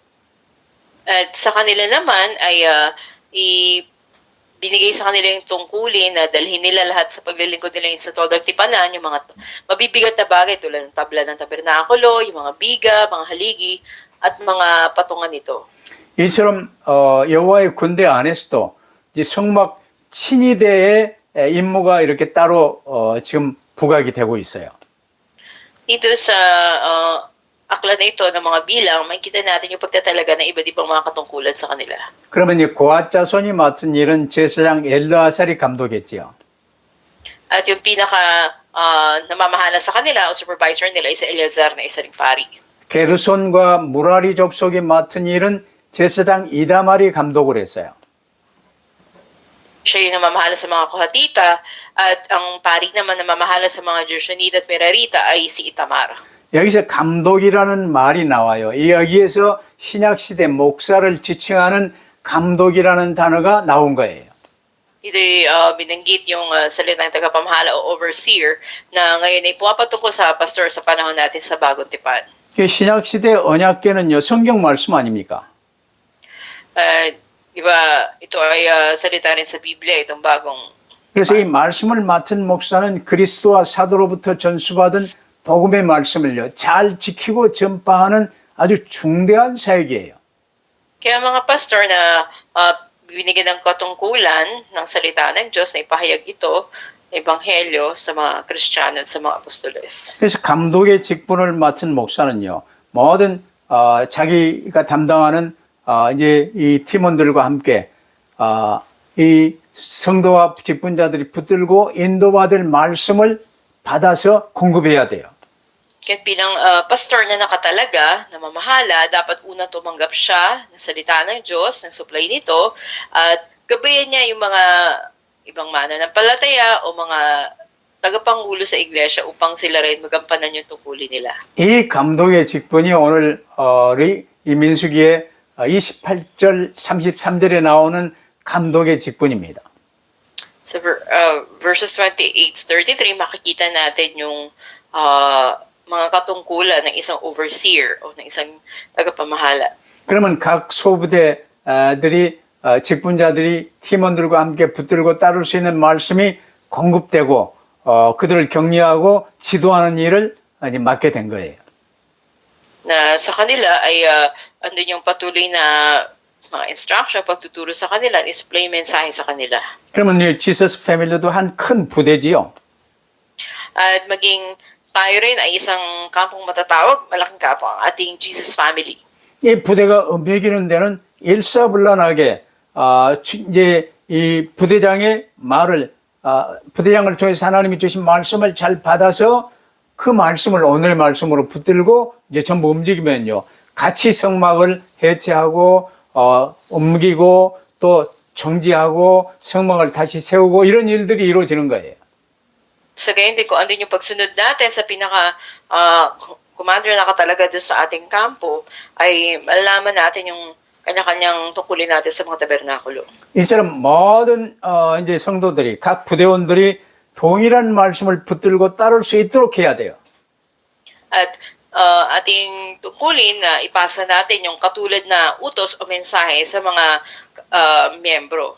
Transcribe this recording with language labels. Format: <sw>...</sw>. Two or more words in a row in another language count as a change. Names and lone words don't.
<tl>At sa kanila naman ay binigay sa kanila yung tungkulin na dalhin nila lahat sa paglilingkod nila sa toldang tipanan, yung mga mabibigat na bagay tulad ng tabla ng tabernakulo, yung mga biga, mga haligi, at mga patungan nito.</tl> <ko>이처럼 여호와의 군대 안에서도 이제 성막 친위대의 임무가 이렇게 따로 지금 부각이 되고 있어요.</ko> <tl>Dito sa aklat na ito ng mga bilang, makikita natin yung pagtatalaga ng iba't ibang mga katungkulan sa kanila.</tl> <ko>그러면 이 고앗 자손이 맡은 일은 제사장 엘르아살이 감독했지요.</ko> <tl>At yung pinaka namamahala sa kanila o supervisor nila ay si Eleazar na isa ring pari.</tl> <ko>게르손과 무라리 족속이 맡은 일은 제사장 이다말이 감독을 했어요.</ko> <tl>Siya yung namamahala sa mga Kohatita at ang pari naman namamahala sa mga Gershonita at Merarita ay si Itamar.</tl> <ko>여기서 감독이라는 말이 나와요. 여기에서 신약시대 목사를 지칭하는 감독이라는 단어가 나온 거예요.</ko> <tl>Ito'y binanggit yung salitang tagapamahala o overseer na ngayon ay pumapatungkol sa pastor sa panahon natin sa Bagong Tipan.</tl> <ko>신약시대 언약계는요, 성경 말씀 아닙니까?</ko> <tl>Di ba, ito ay salita rin sa Biblia, itong bagong.</tl> <ko>그래서 이 말씀을 맡은 목사는 그리스도와 사도로부터 전수받은 복음의 말씀을요, 잘 지키고 전파하는 아주 중대한 사역이에요.</ko> <tl>Kaya mga pastor na binigyan ng katungkulan ng salita ng Diyos na ipahayag ito, ebanghelyo sa mga Kristiyano at sa mga apostoles.</tl> <ko>그래서 감독의 직분을 맡은 목사는요, 모든 자기가 담당하는 이제 이 팀원들과 함께 이 성도와 직분자들이 붙들고 인도받을 말씀을 받아서 공급해야 돼요.</ko> <tl>Kaya bilang pastor na nakatalaga, na mamahala, dapat una tumanggap siya ng salita ng Diyos, ng supply nito, at gabayan niya yung mga ibang mananampalataya o mga tagapangulo sa iglesia upang sila rin magampanan yung tungkulin nila.</tl> <ko>이 감독의 직분이 오늘 이 민수기의 28절 33절에 나오는 감독의 직분입니다.</ko> <tl>Sa verses 28-33, makikita natin yung mga katungkulan ng isang overseer o ng isang tagapamahala.</tl> <ko>그러면 각 소부대들이 직분자들이 팀원들과 함께 붙들고 따를 수 있는 말씀이 공급되고 그들을 격려하고 지도하는 일을 이제 맡게 된 거예요.</ko> <tl>Na sa kanila ay andun yung patuloy na mga instruction, pagtuturo sa kanila, display mensahe sa kanila.</tl> <ko>그러면 이 지서스 패밀리도 한 큰 부대지요.</ko> <tl>At maging tayo rin ay isang kampong matatawag, malaking kampo ang ating Jesus family.</tl> <ko>이 부대가 움직이는 데는 일사불란하게 이제 이 부대장의 말을 부대장을 통해서 하나님이 주신 말씀을 잘 받아서 그 말씀을 오늘의 말씀으로 붙들고 이제 전부 움직이면요, 같이 성막을 해체하고 옮기고 또 정지하고 성막을 다시 세우고 이런 일들이 이루어지는 거예요.</ko> <tl>Sa gayon din, kung andun yung pagsunod natin sa pinaka commander na katalaga doon sa ating kampo, ay malalaman natin yung kanya-kanyang tungkulin natin sa mga tabernakulo.</tl> <ko>이처럼 모든 이제 성도들이 각 부대원들이 동일한 말씀을 붙들고 따를 수 있도록 해야 돼요.</ko> <tl>At ating tungkulin na ipasa natin yung katulad na utos o mensahe sa mga miyembro.</tl>